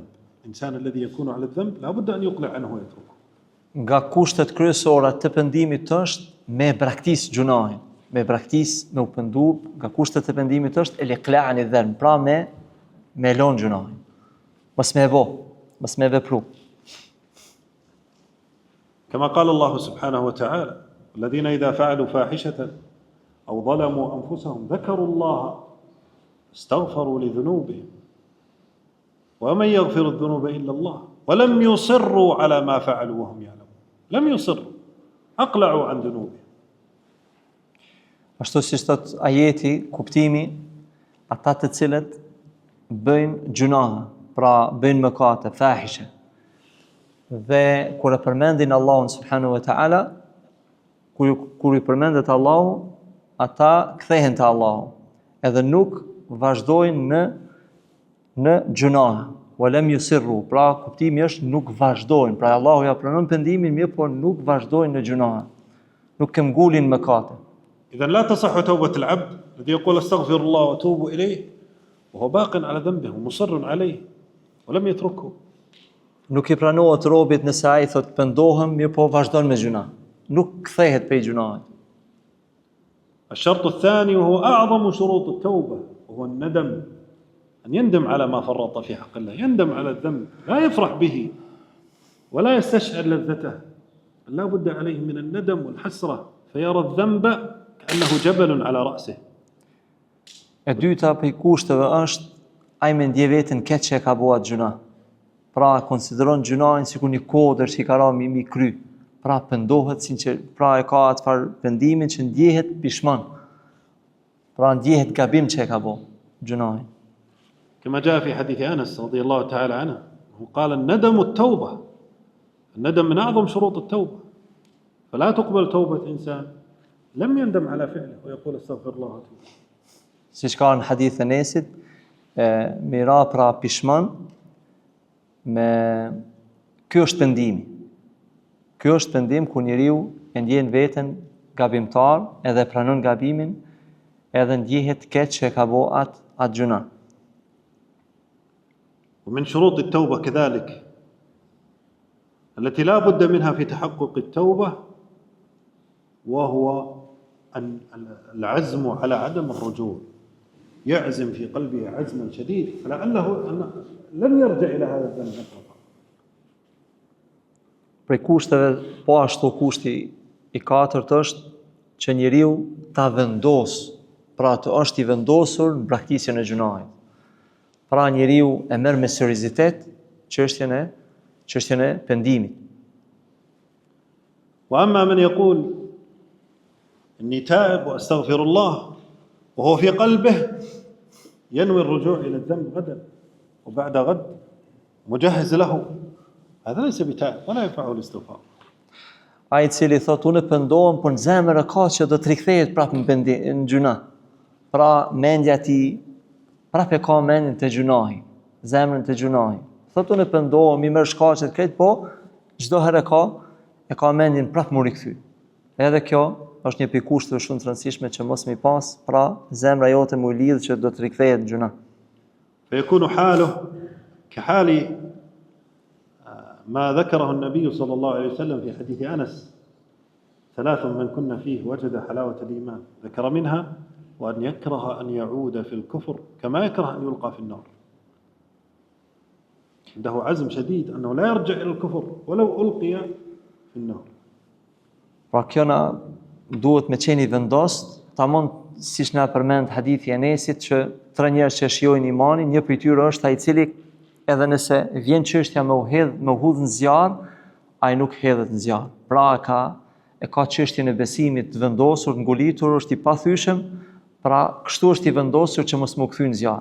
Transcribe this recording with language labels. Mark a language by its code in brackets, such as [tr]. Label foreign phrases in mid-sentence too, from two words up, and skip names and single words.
[ar] الإنسان الذي يكون على الذنب لا بد أن يقلع عنه ويتركه. [sq] Nga kushtet kryesore të pendimit është me braktis gjunahin, me braktis me u pendu, nga kushtet të pendimit është [ar] الإقلاع عن الذنب, [sq] pra me lon gjunahin. Mos me bë, mos me vepru. [ar] كما قال الله سبحانه وتعالى الذين إذا فعلوا فاحشة أو ظلموا أنفسهم ذكروا الله استغفروا لذنوبهم ومن يغفر الذنوب إلا الله ولم يصروا على ما فعلوا وهم يعلمون لم يصروا أقلعوا عن ذنوبهم. [sq] Ashtu si thot ajeti, kuptimi, ata të cilët bëjnë gjunahe, pra bëjnë mëkate, fahishe. Dhe kur e përmendin Allahun [ar] سبحانه وتعالى, [sq] kur I përmendet Allahu, ata kthehen te Allahu, edhe nuk vazhdojnë në gjunahe. [ar] ولم يصروا, [sq] pra kuptimi është nuk vazhdojnë. Pra Allahu ja pranon pendimin, mirë por nuk vazhdojnë në gjunahe. Nuk këmbgulin mëkate. [ar] إذا لا تصح توبة العبد الذي يقول استغفر الله وأتوب إليه وهو باق على ذنبه ومصر عليه ولم يتركه. [sq] Nuk I pranohet robit nëse ai thot pendohem, mirë po vazhdon me gjuna. Nuk kthehet prej gjunahet. [ar] الشرط الثاني وهو أعظم شروط التوبة وهو الندم، أن يندم على ما فرط في حق الله، يندم على الذنب، لا يفرح به ولا يستشعر لذته، لا بد عليه من الندم والحسرة فيرى الذنب كأنه جبل على رأسه. [sq] E dyta prej kushteve është ai me ndje veten keq që e ka bëu atë gjuna. Pra konsideron gjunain sikur një kodër që i ka rënë mi kry. Pra pendohet pra e ka atë farë pendimin që ndjehet pishman. Pra ndjehet gabim që e ka bëu gjunain. [ar] كما جاء في حديث أنس رضي الله تعالى عنه قال الندم التوبة، الندم من أعظم شروط التوبة، فلا تقبل توبة إنسان لم يندم على فعله ويقول استغفر الله واتوب. [sq] Siç ka në hadith e Nesit, me ra pra pishman, ky është pendimi. Ky është pendim ku njeriu e ndjen veten gabimtar, edhe pranon gabimin, edhe ndjehet keq që ka bëu atë gjuna. [ar] ومن شروط التوبة كذلك التي لا بد منها في تحقق التوبة وهو العزم على عدم الرجوع، يعزم في قلبه عزما شديد فلعله لن يرجع إلى هذا الذنب أبدا. [sq] Prej kushteve, po ashtu kushti i katërt është që njeriu ta vendos, pra të është i vendosur në braktisjen e gjunahit. Pra njeriu e merr me seriozitet çështjen e pendimit. [ar] وأما من يقول إني تائب وأستغفر الله وهو في قلبه ينوي الرجوع إلى الذنب غدا وبعد غد مجهز له، هذا ليس بتائب ولا ينفعه الاستغفار. [sq] Ai i cili thotë unë pendohem, por në zemër e ka që do të rikthehet prapë në gjuna. Pra mendja e tij prapë ka mendjen te gjunahi, zemrën te gjunahi. Thotë unë pendohem, i merr shkaqet krejt, po çdo herë e ka mendjen prapë më rikthy. Edhe kjo është një pikë kushteve shumë të rëndësishme që mos më pas, pra zemra jote më lidh që do të rikthehet në gjuna. [ar] فيكون حاله كحال ما ذكره النبي صلى الله عليه وسلم في حديث أنس: ثلاث من كنا فيه وجد حلاوة الإيمان، ذكر منها وأن يكره أن يعود في الكفر كما يكره أن يلقى في النار. عنده عزم شديد أنه لا يرجع إلى الكفر ولو ألقي في النار. [sq] Pra kjo na duhet me qeni vendost, tamam siç na përmend hadithi i Enesit që tre njerëz që shijojnë imanin, një prej tyre është ai i cili edhe nëse vjen çështja me u hudh në zjarr, ai nuk hedhet në zjarr. Pra e ka çështjen e besimit të vendosur, të ngolitur, është i pathyeshëm, pra kështu është i vendosur që mos më kthy në zjarr.